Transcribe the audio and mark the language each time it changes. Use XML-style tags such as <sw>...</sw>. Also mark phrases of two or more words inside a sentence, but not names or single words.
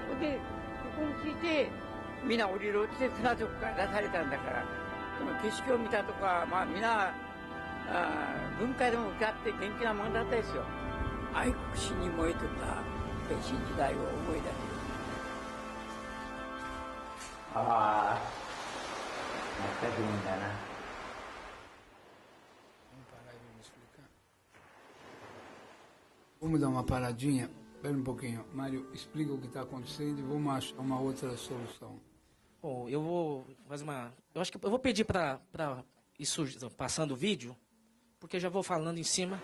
<ja>それでここに着いてみんな降りろって船底から出されたんだから、その景色を見たとか、まあみんな文化でも歌って元気なもんだったですよ。愛国心に燃えとった変身時代を思い出す。ああ、全くいいんだな。</ja> <pt>Vamos parar e vamos explicar. Vamos dar uma paradinha. Espera um pouquinho. Mário, explica o que está acontecendo e vamos achar uma outra solução. Bom, eu vou fazer uma... Eu acho que eu vou pedir para isso passando o vídeo, porque eu já vou falando em cima.</pt>